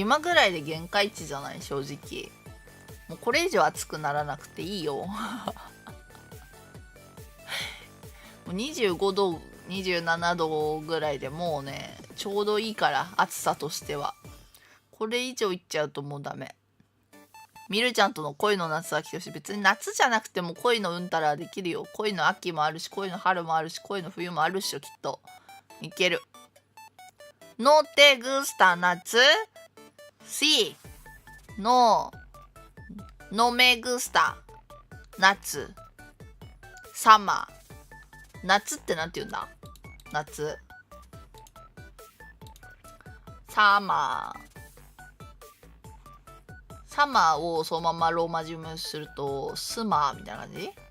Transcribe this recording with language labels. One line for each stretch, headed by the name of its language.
Japanese: 今ぐらいで限界値じゃない、正直。もうこれ以上暑くならなくていいよ。もう25度27度ぐらいでもうねちょうどいいから、暑さとしては。これ以上いっちゃうともうダメ。ミルちゃんとの恋の夏は来てほしい。別に夏じゃなくても恋のうんたらできるよ。恋の秋もあるし、恋の春もあるし、恋の冬もあるっしょ、きっと。いける。
Spanish: No te gusta 夏 Sí No me gusta 夏 Summer
Japanese: 夏ってなんて言うんだ。夏サマーをそのままローマ字読みするとスマーみたいな感じ。